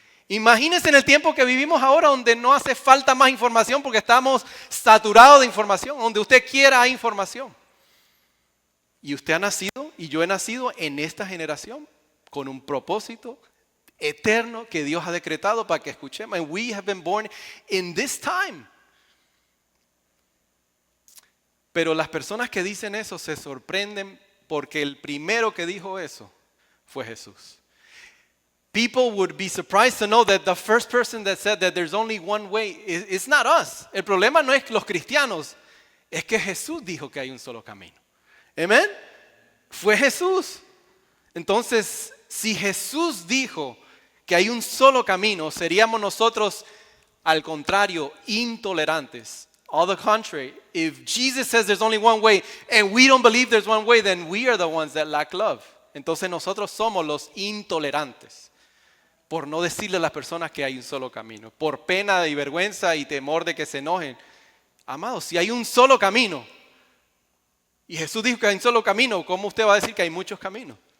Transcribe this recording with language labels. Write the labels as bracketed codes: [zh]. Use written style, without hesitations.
[es] Imagínense en el tiempo que vivimos ahora, donde no hace falta más información porque estamos saturados de información, donde usted quiera hay información. Y usted ha nacido, y yo he nacido en esta generación con un propósito eterno que Dios ha decretado para que escuchemos. [en] And we have been born in this time. [es] Pero las personas que dicen eso se sorprenden porque el primero que dijo eso fue Jesús. [en] People would be surprised to know that the first person that said that there's only one way, it's not us. [es] El problema no es los cristianos, es que Jesús dijo que hay un solo camino. Amén. Fue Jesús. Entonces, si Jesús dijo que hay un solo camino, seríamos nosotros, al contrario, intolerantes. [en] All the contrary, if Jesus says there's only one way and we don't believe there's one way, then we are the ones that lack love. [es] Entonces nosotros somos los intolerantes por no decirle a las personas que hay un solo camino, por pena y vergüenza y temor de que se enojen. Amados, si hay un solo camino y Jesús dijo que hay un solo camino, ¿cómo usted va a decir que hay muchos caminos?